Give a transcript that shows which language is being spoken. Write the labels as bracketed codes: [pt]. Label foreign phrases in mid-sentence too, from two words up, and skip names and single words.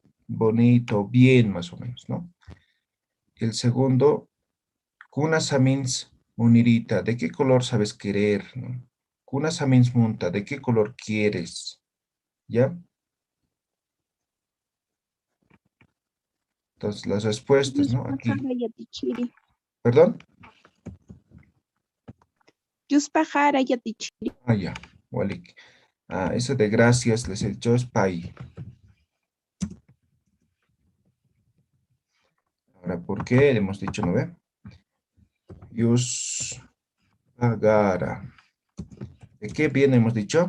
[es] Bonito, bien, más o menos, ¿no? El segundo, [ay] kunasamins munirita, [es] ¿de qué color sabes querer? ¿No? [ay] Kunasamins munta, [es] ¿de qué color quieres? ¿Ya? Entonces, las respuestas, ¿no? Aquí. [ay] Yuspajara yatichiri. [es] ¿Perdón? [ay] Yuspajara yatichiri. [es] Ah, ya. Walik. Ah, eso de gracias les he dicho es pai. Ahora, ¿por qué? Le hemos dicho, ¿no ve? [ay] Yus pagara. [es] ¿De qué bien hemos dicho?